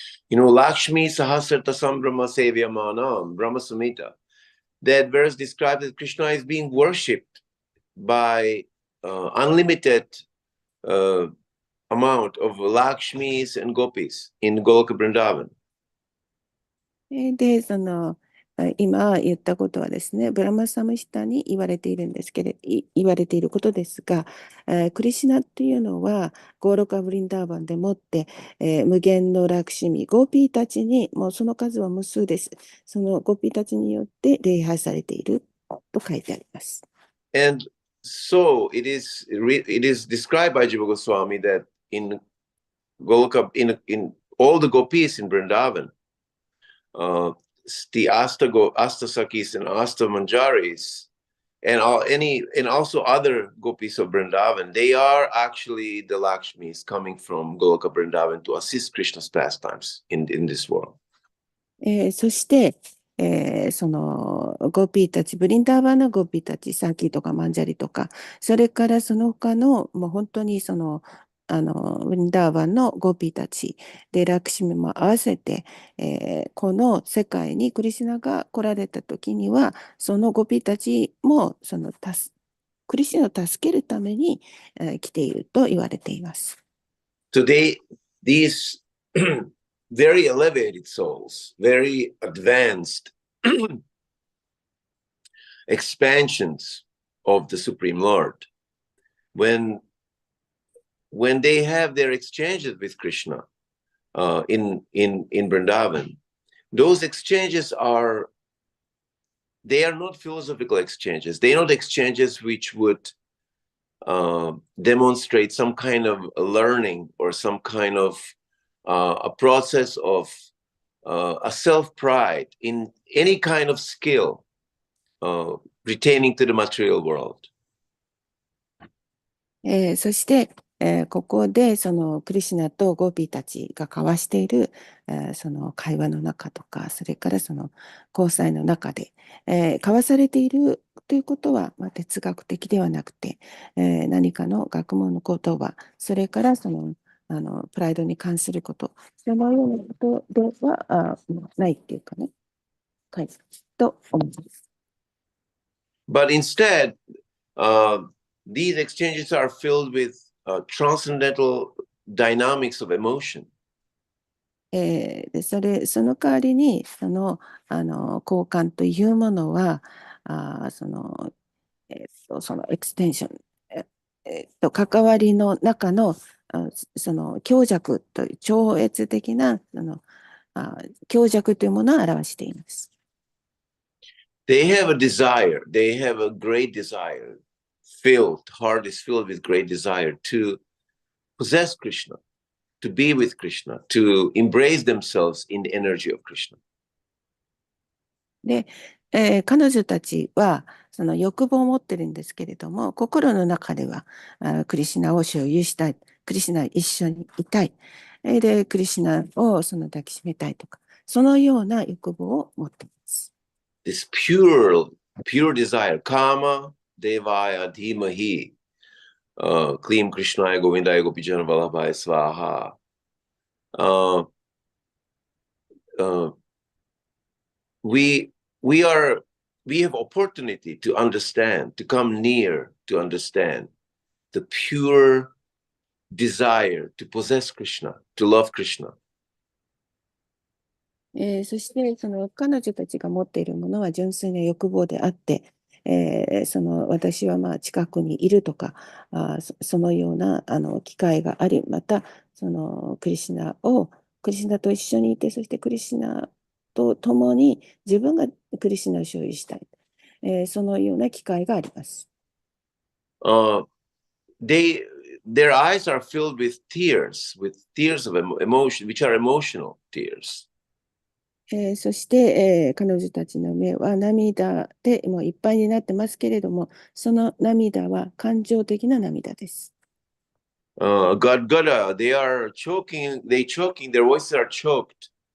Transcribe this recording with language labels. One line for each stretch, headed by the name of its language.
Sanskrit: Lakshmi Sahasrata Sambrahma Sevyamanam,
English: Brahma Samhita, that verse describes that Krishna is being worshipped by unlimited amount of Lakshmis and Gopis in Goloka Vrindavan.
Japanese: で、今言ったことはですね、ブラマサムヒタに言われていることですが、クリシュナっていうのはゴーロカ・ブリンダーバンでもって、無限のラクシミ、ゴーピーたちに、もうその数は無数です。そのゴーピーたちによって礼拝されていると書いてあります。
English: And so it is described by Jiva Goswami that in Goloka, in all the gopis in Vrindavan, the Asta Sakis and Asta Manjaris, and also other gopis of Vrindavan, they are actually the Lakshmis coming from Goloka Vrindavan to assist Krishna's pastimes in this world.
Japanese: そして、そのゴピーたち、ブリンダーバンのゴピーたち、サーキーとかマンジャリとか、それからその他の、もう本当にブリンダーバンのゴピーたちで、ラクシミも合わせて、この世界にクリシュナが来られた時には、そのゴピーたちもクリシュナを助けるために、来ていると言われています。
English: So these very elevated souls, very advanced expansions of the Supreme Lord, when they have their exchanges with Krishna in Vrindavan, those exchanges they are not philosophical exchanges. They are not exchanges which would demonstrate some kind of learning or some kind of a process of a self-pride in any kind of skill retaining to the material world.
Japanese: そして、ここでそのクリシュナとゴピーたちが交わしている、その会話の中とか、それからその交際の中で、交わされているということは、哲学的ではなくて、何かの学問の言葉、それからそのプライドに関すること、そのようなことではないっていうかね、はい、と思います。
English: But instead, these exchanges are filled with transcendental dynamics of emotion.
Japanese: その代わりにその交換というものはそのエクステンション、関わりの中のその強弱という超越的な強弱というものを表しています。
English: They have a desire. They have a great desire. Heart is filled with great desire to possess Krishna, to be with Krishna, to embrace themselves in the energy of Krishna.
Japanese: で、彼女たちはその欲望を持ってるんですけれども、心の中ではクリシュナを所有したい、クリシュナ一緒にいたい、でクリシュナを抱きしめたいとか、そのような欲望を持っています。
English: This pure desire,
Sanskrit: kama devaya dhimahi, klim krishnaya govindaya gopijana vallabhaya swaha.
English: We have opportunity to understand, to come near to understand the pure desire to possess Krishna, to love Krishna.
Japanese: そしてその彼女たちが持っているものは純粋な欲望であって、その私は近くにいるとか、そのような機会があり、またそのクリシュナと一緒にいて、そしてクリシュナと共に自分がクリシュナを所有したい、そのような機会があります。
English: Their eyes are filled with tears of emotion, which are emotional tears.
Japanese: そして、彼女たちの目は涙でもういっぱいになってますけれども、その涙は感情的な涙です。
English: Gadgada, they are choking, their voices are choked.